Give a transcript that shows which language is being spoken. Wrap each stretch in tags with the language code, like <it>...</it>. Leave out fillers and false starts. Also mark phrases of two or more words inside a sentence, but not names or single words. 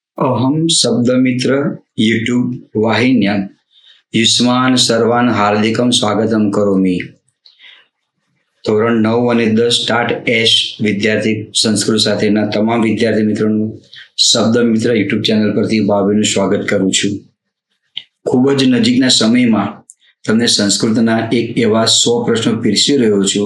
<sa>अहम शब्दमित्र यूट्यूब वाहिन्यां युष्मान् सर्वान् हार्दिकं स्वागतं करोमि।</sa> <gu>ધોરણ 9 અને 10 સ્ટાર્ટ એશ વિદ્યાર્થી સંસ્કૃત સાથેના તમામ વિદ્યાર્થી મિત્રોનું શબ્દમિત્ર યુટ્યુબ ચેનલ પરથી ભાવેનું સ્વાગત કરું છું। ખૂબ જ નજીકના સમયમાં તમને સંસ્કૃતના એક એવા 100 પ્રશ્નો પીરસી રહ્યો છું।</gu>